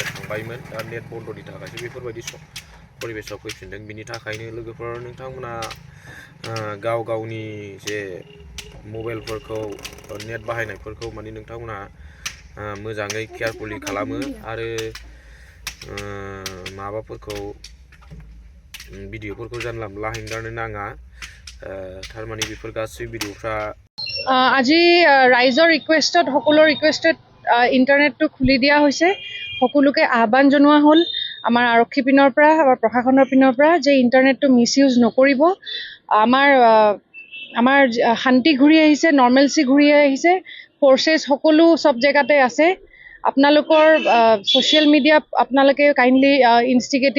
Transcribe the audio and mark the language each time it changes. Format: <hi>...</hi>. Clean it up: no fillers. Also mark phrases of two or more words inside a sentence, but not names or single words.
<brx>थांबायमोन दा नेट बन्द'नि थाखायसो बेफोरबायदि परिबेसाव फैफिनदों बिनि थाखायनो लोगोफोर नोंथांमोना गाव गावनि जे मबाइलफोरखौ नेट बाहायनायफोरखौ माने नोंथांमोना मोजाङै केयारफुलि खालामो आरो माबाफोरखौ भिडिअफोरखौ जानला मोनला हेंगारनो नाङा थारमाने बेफोर गासै भिडिअफ्रा</brx> <as>আজি ৰাইজৰ ৰিকুৱেষ্টত সকলোৰ ৰিকুৱেষ্টত ইণ্টাৰনেটটো খুলি দিয়া হৈছে সকলোকে আহ্বান জনোৱা হ'ল আমাৰ আৰক্ষী পিনৰ পৰা আমাৰ প্ৰশাসনৰ পিনৰ পৰা যে ইণ্টাৰনেটটো মিছইউজ নকৰিব আমাৰ শান্তি ঘূৰি আহিছে নৰ্মেলচি ঘূৰি আহিছে ফ'ৰ্চেছ সকলো সব জেগাতে আছে আপোনালোকৰ</as> <en>social media</en> <as>আপোনালোকে</as> <en>kindly instigative</en>